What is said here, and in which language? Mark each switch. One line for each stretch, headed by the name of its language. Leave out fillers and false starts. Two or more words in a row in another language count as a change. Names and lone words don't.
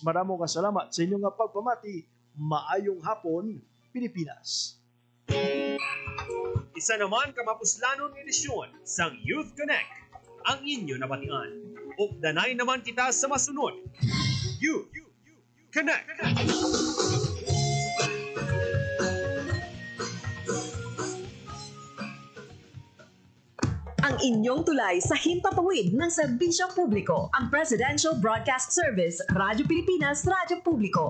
Hiligaynon: Maraming kasalamat sa inyong pagpamati. Maayong hapon, Pilipinas. Isa naman kamapuslanon edisyon sang Youth Connect ang inyo nabatian. Updanay naman kita sa masunod. Youth Connect.
Filipino: Ang inyong tulay sa himpapawid ng serbisyo publiko, ang Presidential Broadcast Service, Radyo Pilipinas, Radyo Publiko.